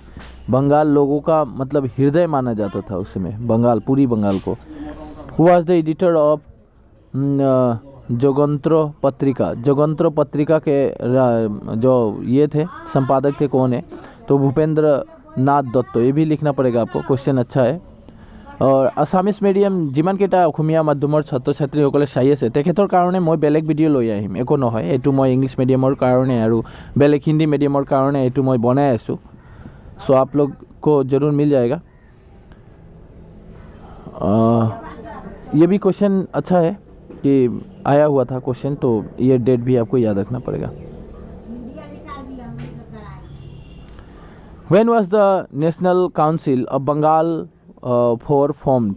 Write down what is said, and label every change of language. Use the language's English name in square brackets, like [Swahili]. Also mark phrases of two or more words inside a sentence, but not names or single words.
[Hindi] बंगाल लोगों का मतलब हृदय माना जाता था उस समय, बंगाल, पूरी बंगाल को। [English] who was the editor of [Hindi] जगंत्र पत्रिका के जो ये थे संपादक थे, कौन है? तो भूपेंद्र नाथ दत्त। ये भी लिखना पड़ेगा आपको, क्वेश्चन अच्छा है। [Assamese] और [English] Assamese medium [Assamese] যিমানকেইটা অসমীয়া মাধ্যমৰ ছাত্ৰ ছাত্ৰীসকলে চাই আছে, তেখেতৰ কাৰণে মই বেলেগ ভিডিঅ' লৈ আহিম, একো নহয়। এইটো মই [English] English medium [Assamese] কাৰণে আৰু বেলেগ হিন্দী মিডিয়ামৰ কাৰণে এইটো মই বনাই আছোঁ। [Hindi] सो आप लोग को ज़रूर मिल जाएगा। ये भी क्वेश्चन अच्छा है कि आया हुआ था क्वेश्चन, तो ये डेट भी आपको याद रखना पड़ेगा। [English] When was the National Council of Bengal formed?